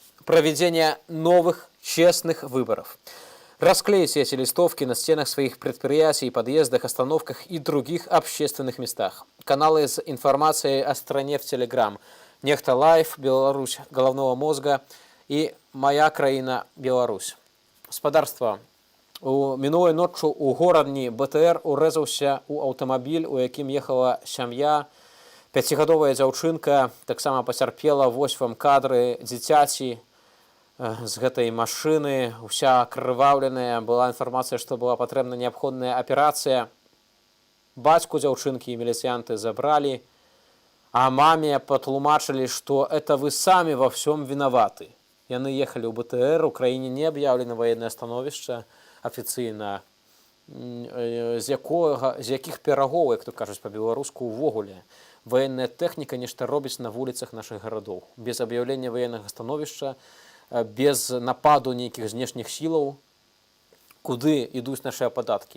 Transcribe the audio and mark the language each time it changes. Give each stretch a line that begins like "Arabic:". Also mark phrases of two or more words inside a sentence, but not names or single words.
Russian: Проведение новых честных выборов. Расклейте эти листовки на стенах своих предприятий, подъездах, остановках и других общественных местах. Каналы с информацией о стране в Телеграм. Нехта Лайв, Беларусь головного мозга и Моя краіна Беларусь.
Belarusian: Спадарства. Мінулай ноччу у горадні БТР урэзаўся ў аўтамабіль, у якім ехала сям'я. 5гадовая дзяўчынка таксама пацярпела. Вось вам кадры дзіцяці з гэтай машыны. Уся акрываўленая. Была інфармацыя, што была патрэбна неабходная аперацыя. Бацьку дзяўчынкі і міліцыянты забралі, а маме патлумачылі, што
Russian: это вы
Belarusian: самі
Russian: во всем
Belarusian: вінаваты. Яны ехалі ў БТР, у краіне не аб'яўлена ваеннае становішча афіцыйна, з якіх перагоў, як то кажуць па-беларуску, увогуле. Ваенная тэхніка нешта робіць на вуліцах нашых гарадоў. Без аб'яўлення ваеннага становішча, без нападу нейкіх знешніх сілаў, куды ідуць нашыя падаткі?